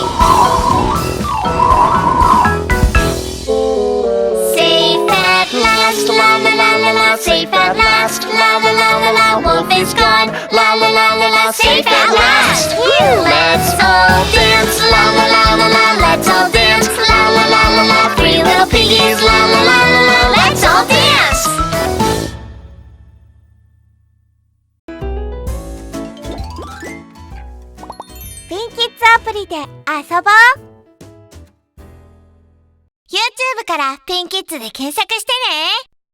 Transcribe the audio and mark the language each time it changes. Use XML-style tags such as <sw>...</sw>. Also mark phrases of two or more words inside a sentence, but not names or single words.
<en>Safe at last, la la la la la. Safe at last, la la la la la. Wolf is gone, la la la la la. Safe at last. Let's all dance, la la la la la. Let's all dance, la la la la la. Three little piggies, la la la la la. Let's all dance.</en> <ja>ピンキッズアプリで遊ぼう。 YouTube からピンキッズで検索してね。</ja>